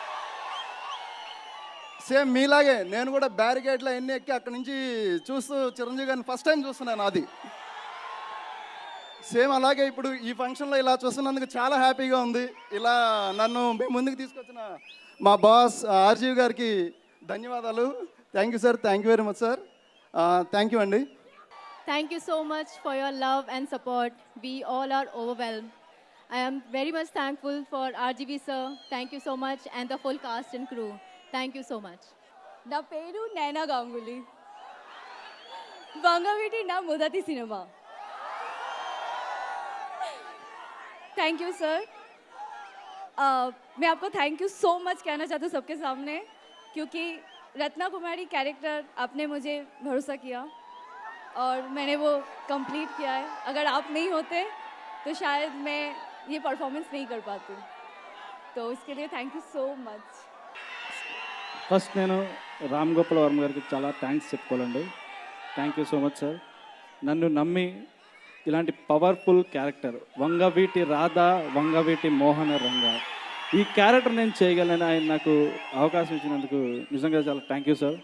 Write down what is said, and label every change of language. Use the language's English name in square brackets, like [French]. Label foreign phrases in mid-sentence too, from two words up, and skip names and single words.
[Telugu] సేమ్ మీలాగే నేను కూడా బ్యారికేడ్లో ఎన్ని ఎక్కి అక్కడి నుంచి చూస్తూ చిరంజీవి గారిని [English] first time [Telugu] చూస్తున్నాను. అది సేమ్ అలాగే ఇప్పుడు ఈ ఫంక్షన్లో ఇలా చూస్తున్నందుకు చాలా హ్యాపీగా ఉంది. ఇలా నన్ను మీ ముందుకు తీసుకొచ్చిన మా బాస్ ఆర్జీవి గారికి ధన్యవాదాలు. [English] thank you sir, thank you very much sir, thank you అండి. Thank you so much for your love and support. We all are overwhelmed. I am very much thankful for RGV sir. Thank you so much, and the full cast and crew. Thank you so much. [Telugu] నా పేరు నైనా గాంగుली, వంగవీటి నా మొదటి సినిమా. [English] thank you sir. [Hindi] मैं आपको [English] thank you so much [Hindi] कहना चाहती हूँ सबके सामने, क्योंकि रत्ना कुमारी कैरेक्टर आपने मुझे भरोसा किया और मैंने वो कंप्लीट किया है. अगर आप नहीं होते तो शायद मैं ये परफॉर्मेंस नहीं कर पाती, तो इसके लिए [English] thank you so much. [Telugu] ఫస్ట్ నేను రామ్ గోపాల్ వర్మ గారికి చాలా థ్యాంక్స్ చెప్పుకోవాలండి. [English] thank you so much sir. [Telugu] నన్ను నమ్మి ఇలాంటి పవర్ఫుల్ క్యారెక్టర్ వంగవీటి రాధ, వంగవీటి మోహన రంగ, ఈ క్యారెక్టర్ నేను చేయగలను ఆయన నాకు అవకాశం ఇచ్చినందుకు నిజంగా చాలా [English] thank you sir.